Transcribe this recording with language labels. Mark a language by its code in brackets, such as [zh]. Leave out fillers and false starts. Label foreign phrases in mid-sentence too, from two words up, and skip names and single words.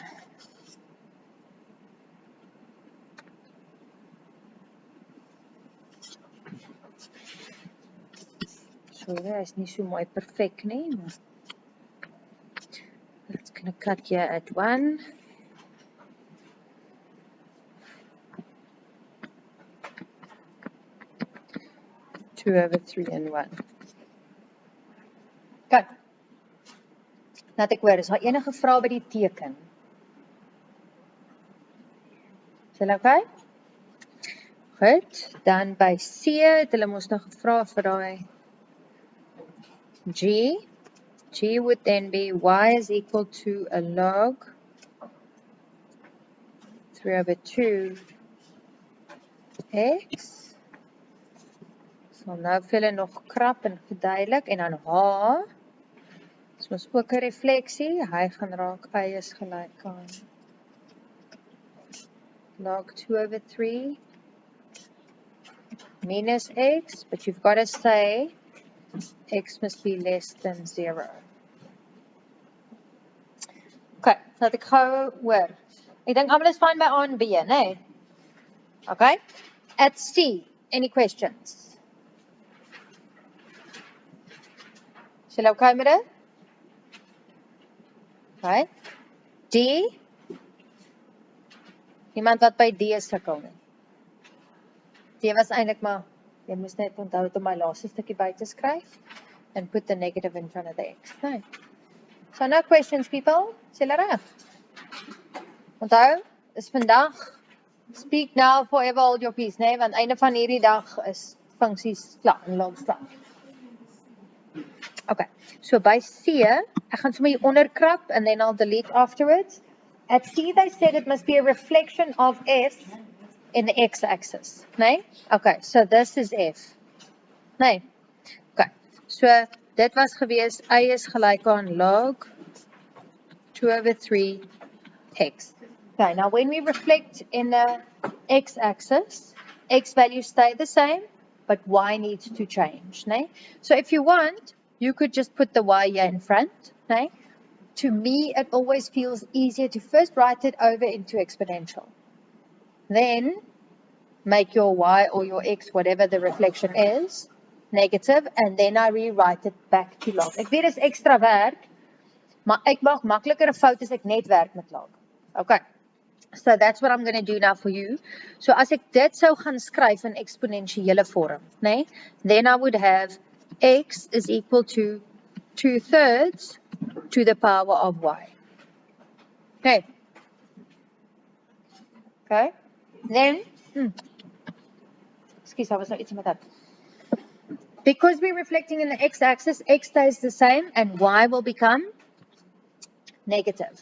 [en] So that is [af] nie so mooi perfect nie, maar [en] let's gonna cut here at 1. Two over 3 and 1. [af] Goed. Laat ek hoor, is daar enige vrae by die teken? Is hulle okay? Goed, dan by C het hulle ons nou gevra vir daai G. [en] G would then be y is equal to a log 3 over 2 x. [af] So nou vir hulle nog krap en verduidelik, en dan H, is ons ook 'n refleksie, hy gaan raak y is gelyk aan log 2 [en] over 3 minus x, but you've got to say x must be less than 0. [af] Okay, laat ek gou hoor. Ek dink almal is fine by A en B, nee? [en] Okay, at C, any questions? [af] Is julle okay met dit? Okay. D. Iemand wat by D sukkel nie. D was eintlik maar, jy moes net onthou om my laaste stukkie by te skryf [en] and put the negative in front of the x. [af] Nee. [en] So no questions, people. [af] Is julle reg? Onthou, is vandag [en] speak now forever hold your peace, [af] nee, want einde van hierdie dag is funksies klaar en logs klaar. Okay, so by C, ek gaan sommer hier onderkrap [en] and then I'll delete afterwards. At C, they said it must be a reflection of F in the x-axis, nee? Okay, so this is F, nee? [af] Okay, so dit was gewees, A is gelyk aan log 2/3 x. [en] Okay, now when we reflect in the x-axis, x values stay the same, but y needs to change, nee? So if you want, you could just put the y here in front, nee? To me, it always feels easier to first write it over into exponential. Then, make your y or your x, whatever the reflection is, negative, and then I rewrite it back to log. [af] Ek weet is extra werk, maar ek maak makliker 'n fout as ek net werk met log. [en] Okay. So that's what I'm going to do now for you. [af] So as ek dit sou gaan skryf in exponentiële vorm, nee, [en] then I would have x is equal to 2/3 to the power of y. Okay. Okay. Then, excuse, I was not eating with that. Because we're reflecting in the x-axis, x stays the same and y will become negative.